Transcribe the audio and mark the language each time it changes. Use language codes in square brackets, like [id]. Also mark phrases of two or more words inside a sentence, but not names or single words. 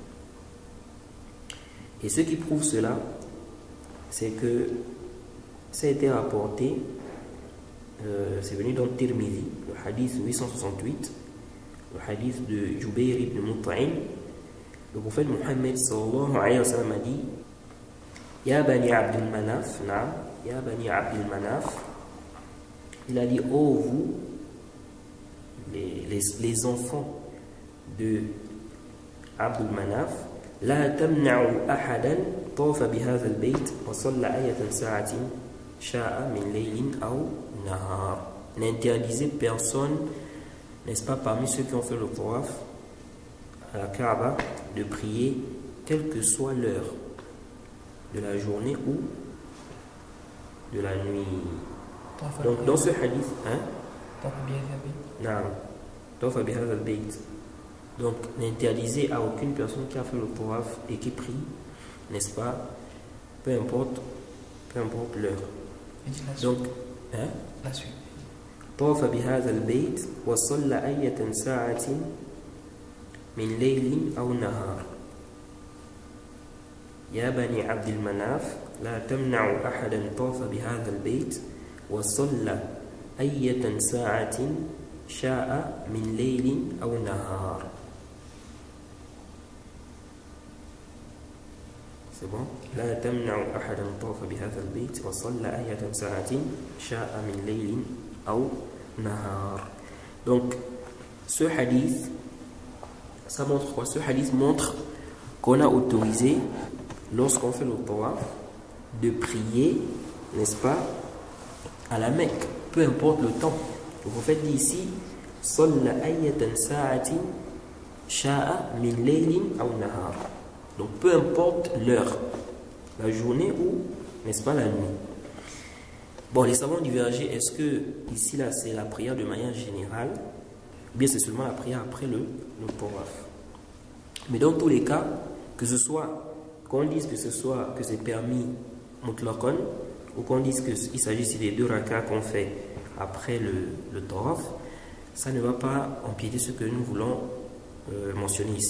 [fr] Et ce qui prouve cela, c'est que ça a été rapporté, c'est venu dans Tirmidhi, le hadith 868, le hadith de Jubayr ibn Mut'im. Le prophète Mohammed [ar] صلى الله عليه وسلم [fr] a dit: [ar] يا بني عبد مناف، نعم، يا بني عبد مناف. [fr] Il a dit: oh vous, les enfants de Abdul Manaf, [ar] لا تمنعوا أحدا طاف بهذا البيت وصلى أية ساعة شاء من ليل أو نهار. [fr] N'interdisez personne, n'est-ce pas, parmi ceux qui ont fait le tawaf à la Kaaba, de prier quelle que soit l'heure de la journée ou de la nuit. Donc dans ce hadith, donc n'interdisez à aucune personne qui a fait le tawaf et qui prie, n'est-ce pas, peu importe l'heure. Donc la suite. [ar] طاف بهذا البيت وصلى أية ساعة من ليل أو نهار. يا بني عبد المناف لا تمنعوا أحدا طاف بهذا البيت وصلى أية ساعة شاء من ليل أو نهار. [fr] C'est bon? [ar] لا تمنعوا أحدا طاف بهذا البيت وصلى أية ساعة شاء من ليل أو نهار. [fr] Donc ce hadith, ça montre quoi? Ce hadith montre qu'on a autorisé, lorsqu'on fait le tawaf, de prier, n'est-ce pas, à la Mecque, peu importe le temps. Le prophète dit ici: [ar] صلى أية ساعة شاء من ليل أو نهار. [fr] Donc peu importe l'heure, la journée ou, n'est-ce pas, la nuit. Bon, les savants divergent, est-ce que ici là c'est la prière de manière générale, ou bien c'est seulement la prière après le tawaf. Mais dans tous les cas, que ce soit, qu'on dise que c'est permis mutlaqan, ou qu'on dise qu'il s'agit ici des 2 rakas qu'on fait après le tawaf, ça ne va pas empiéter ce que nous voulons mentionner ici.